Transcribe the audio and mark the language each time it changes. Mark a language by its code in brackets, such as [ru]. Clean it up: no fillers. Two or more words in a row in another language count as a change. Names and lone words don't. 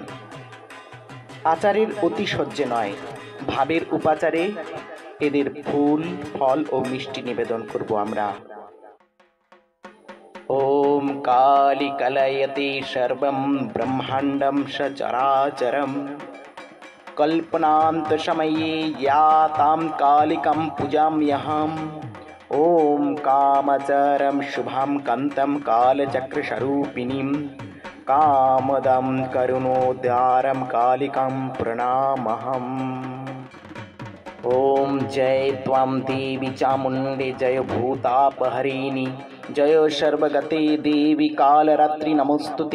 [bn] আচারের অতিশয্যে নয়, ভাবের উপাচারে এদের ফুল ফল ও মিষ্টি নিবেদন করব আমরা। [sa] ওম কালী কলয়তে সর্বম ব্রহ্মাণ্ডম সচরাচরম কল্পনান্ত সময়ে या तां कालिकां पूजाम्यहम्। ओम कामचरं शुभं कान्तं कालचक्रस्वरूपिणीं कामदं करुणोद्धारं कालिकां प्रणमाम्यहम्। ओम जय त्वां देवी चामुण्डे जय भूतापहरिणी जय सर्वगते देवी कालरात्रि नमोस्तुते।